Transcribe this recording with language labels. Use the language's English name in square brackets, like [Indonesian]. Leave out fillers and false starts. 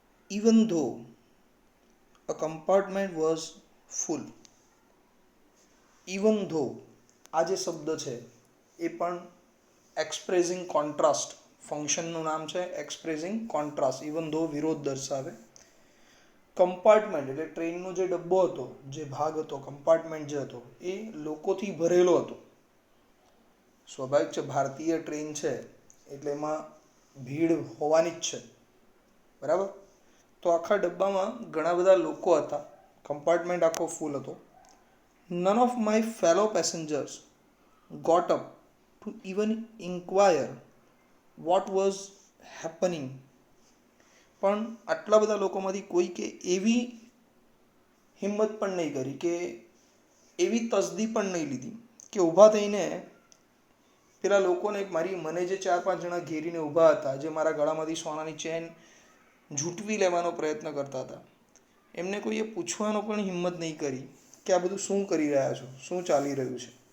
[English] Even though a compartment was full. Even though [Gujarati] આ જે શબ્દ છે એ પણ એક્સપ્રેસિંગ કોન્ટ્રાસ્ટ ફંક્શનનું નામ છે. એક્સપ્રેસિંગ કોન્ટ્રાસ્ટ, ઇવન ધો વિરોધ દર્શાવે. કમ્પાર્ટમેન્ટ એટલે ટ્રેનનો જે ડબ્બો હતો, જે ભાગ હતો, કમ્પાર્ટમેન્ટ જે હતો એ લોકોથી ભરેલો હતો. સ્વાભાવિક છે, ભારતીય ટ્રેન છે એટલે એમાં ભીડ હોવાની જ છે, બરાબર. તો આખા ડબ્બામાં ઘણા બધા લોકો હતા. કમ્પાર્ટમેન્ટ આખો ફૂલ હતો. [English] None of my fellow passengers got up to even inquire what was happening. [Gujarati] પણ આટલા બધા લોકોમાંથી કોઈ કે એવી હિંમત પણ નહીં કરી, કે એવી તસદી પણ નહીં લીધી કે ઊભા થઈને પેલા લોકોને, મને જે 4-5 જણા ઘેરીને ઊભા હતા, જે મારા ગળામાંથી સોનાની ચેન ઝૂંટવી લેવાનો પ્રયત્ન કરતા હતા, એમને કોઈએ પૂછવાનો પણ હિંમત નહીં કરી કે આ બધું શું કરી રહ્યા છો, શું ચાલી રહ્યું છે.